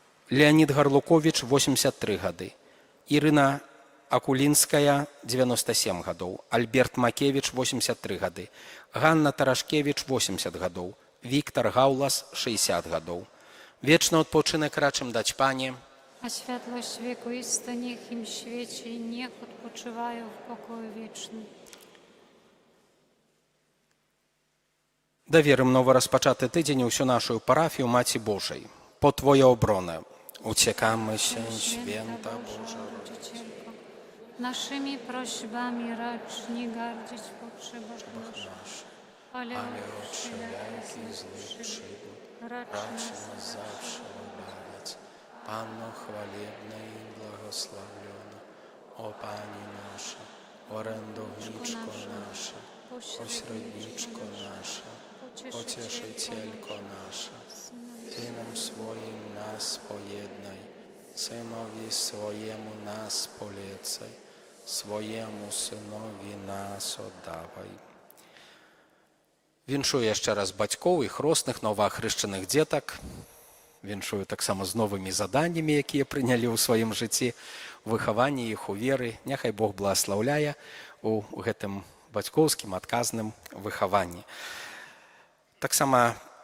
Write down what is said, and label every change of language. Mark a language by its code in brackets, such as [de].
[be] Леонид Гарлукович 83 гады. Ірына Акулінская 97 гадоў. Альберт Макевич 83 гады. Ганна Тарашкевич 80 гадоў. Віктор Гаулас 60 гадоў. [pl] Вечны адпочынак рачым даць Пане. A światłość wiekuista niech im świeci i niech odpoczywają w pokoju wiecznym. [be] Даверым новоразпачаты тыдзень усю нашу парафію Маці Божай. [pl] По Твоя оброна uciekamy się, święta Boża Rodzicielko. Naszymi prośbami racz nie gardzić w potrzebach naszych, ale od wszelakich złych przygód racz nas zawsze wybawiać. Panno chwalebna i błogosławiona, o Pani nasza, orędowniczko nasza, pośredniczko nasza, pocieszycielko nasza, Synem swoim nas pojednaj, Synowi swojemu nas polecaj, swojemu Synowi nas oddawaj. [be] Віншую яшчэ раз бацькоў і хросных новаахрышчаных дзетак. Віншую таксама з новымі заданнямі, якія прынялі ў сваім жыцці, выхаванні іх у веры. Няхай Бог благаслаўляе у гэтым бацькоўскім адказным выхаванні. Таксама